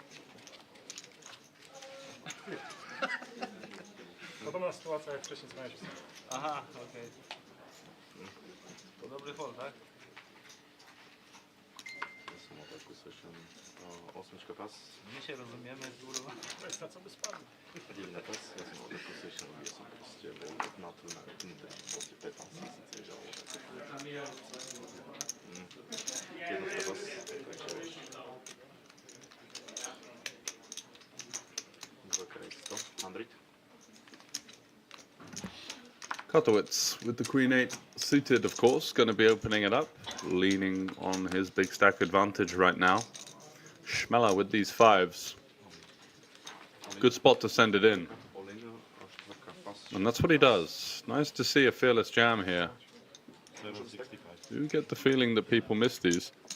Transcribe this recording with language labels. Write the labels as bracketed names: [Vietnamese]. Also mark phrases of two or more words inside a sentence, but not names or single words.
[Polish] Podobna sytuacja jak wcześniej z meczu. Aha, okej. To dobry hol, tak? [Slovak] Osmička pas. [Polish] My się rozumiemy, kurwa. To jest na co by spadł. [Slovak] 9 pas, ja som mal takú session, kde som proste bol na tu na proste 15 000 žalob. 11 pas, takže vieš. 2x100, 100. [English] Kotowitz with the Queen-8 suited, of course, going to be opening it up, leaning on his big stack advantage right now. Schmeller with these 5s. Good spot to send it in. And that's what he does. Nice to see a fearless jam here. Do get the feeling that people miss these.